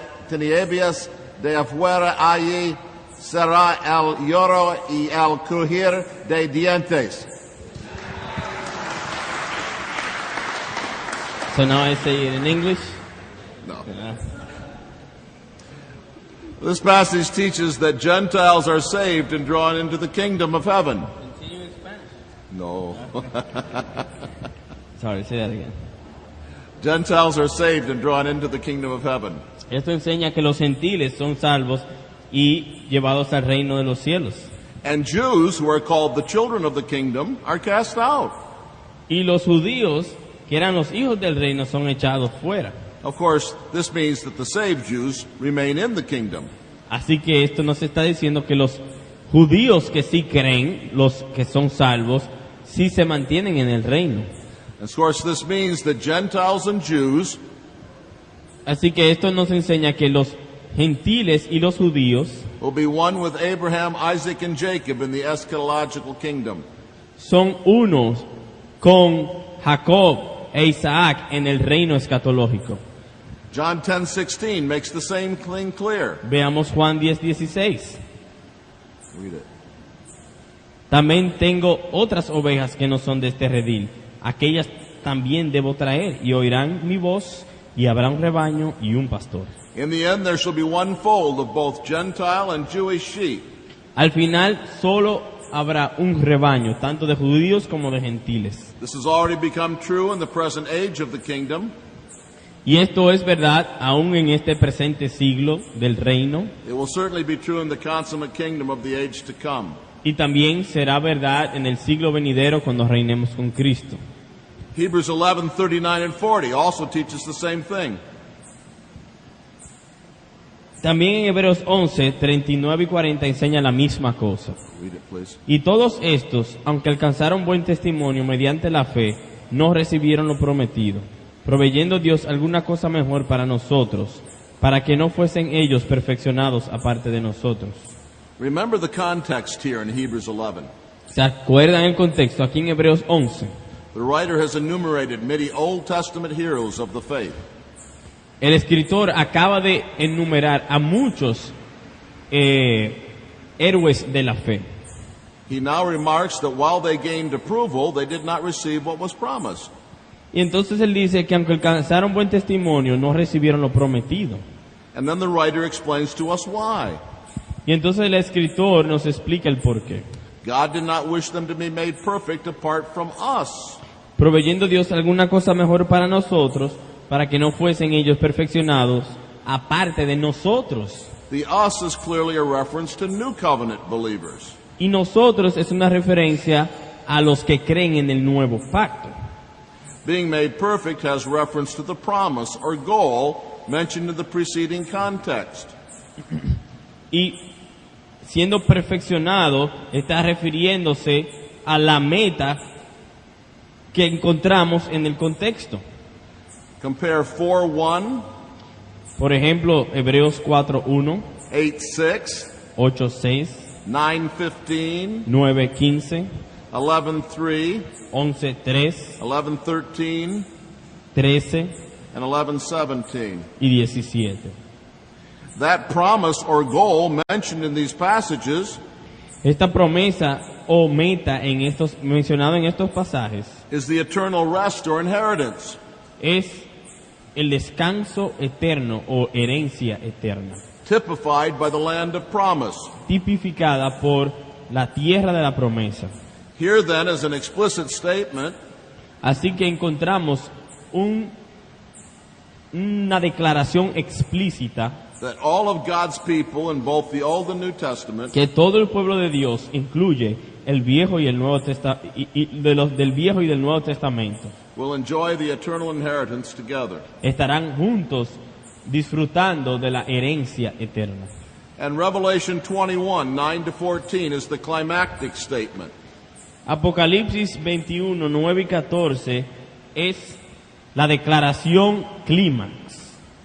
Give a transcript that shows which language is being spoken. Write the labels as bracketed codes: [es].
[es] tinieblas de afuera, allí será el lloro y el crujir de dientes. [en] So now I say it in English. No. This passage teaches that Gentiles are saved and drawn into the kingdom of heaven. Continue in Spanish. No. Sorry, say that again. Gentiles are saved and drawn into the kingdom of heaven. [es] Esto enseña que los gentiles son salvos y llevados al reino de los cielos. [en] And Jews, who are called the children of the kingdom, are cast out. [es] Y los judíos, que eran los hijos del reino, son echados fuera. [en] Of course, this means that the saved Jews remain in the kingdom. [es] Así que esto nos está diciendo que los judíos que sí creen, los que son salvos, sí se mantienen en el reino. [en] Of course, this means that Gentiles and Jews [es] Así que esto nos enseña que los gentiles y los judíos [en] will be one with Abraham, Isaac, and Jacob in the eschatological kingdom. [es] son unos con Jacob e Isaac en el reino escatológico. [en] John 10:16 makes the same thing clear. [es] Veamos Juan 10:16. [en] Read it. [es] También tengo otras ovejas que no son de este redil. Aquellas también debo traer y oirán mi voz y habrá un rebaño y un pastor. [en] In the end, there shall be one fold of both Gentile and Jewish sheep. [es] Al final solo habrá un rebaño, tanto de judíos como de gentiles. [en] This has already become true in the present age of the kingdom. [es] Y esto es verdad aún en este presente siglo del reino, [en] It will certainly be true in the consummate kingdom of the age to come. [es] y también será verdad en el siglo venidero cuando reinemos con Cristo. [en] Hebrews 11:39 and 40 also teaches the same thing. [es] También en Hebreos 11, 39 y 40 enseña la misma cosa. [en] Read it, please. [es] Y todos estos, aunque alcanzaron buen testimonio mediante la fe, no recibieron lo prometido, proveyendo Dios alguna cosa mejor para nosotros, para que no fuesen ellos perfeccionados aparte de nosotros. [en] Remember the context here in Hebrews 11. [es] ¿Se acuerdan el contexto? Aquí en Hebreos 11, [en] The writer has enumerated many Old Testament heroes of the faith. [es] el escritor acaba de enumerar a muchos héroes de la fe. [en] He now remarks that while they gained approval, they did not receive what was promised. [es] Y entonces él dice que aunque alcanzaron buen testimonio, no recibieron lo prometido. [en] And then the writer explains to us why. [es] Y entonces el escritor nos explica el porqué. [en] God did not wish them to be made perfect apart from us. [es] Proveyendo Dios alguna cosa mejor para nosotros, para que no fuesen ellos perfeccionados aparte de nosotros. [en] The us is clearly a reference to New Covenant believers. [es] Y nosotros es una referencia a los que creen en el nuevo pacto. [en] Being made perfect has reference to the promise or goal mentioned in the preceding context. [es] Y siendo perfeccionado está refiriéndose a la meta que encontramos en el contexto. [en] Compare 4:1, [es] Por ejemplo, Hebreos 4:1, [en] 8:6, [es] 8:6, [en] 9:15, [es] 9:15, [en] 11:3, [es] 11:3, [en] 11:13, [es] 13 [en] and 11:17. [es] y 17. [en] That promise or goal mentioned in these passages [es] Esta promesa o meta mencionada en estos pasajes [en] is the eternal rest or inheritance. [es] es el descanso eterno o herencia eterna, [en] Typified by the land of promise. [es] tipificada por la tierra de la promesa. [en] Here then is an explicit statement [es] Así que encontramos una declaración explícita [en] that all of God's people in both the Old and New Testament [es] que todo el pueblo de Dios, incluye el Viejo y el Nuevo del Viejo y del Nuevo Testamento, [en] will enjoy the eternal inheritance together. [es] estarán juntos disfrutando de la herencia eterna. [en] And Revelation 21, 9-14 is the climactic statement. [es] Apocalipsis 21, 9 y 14 es la declaración clímax.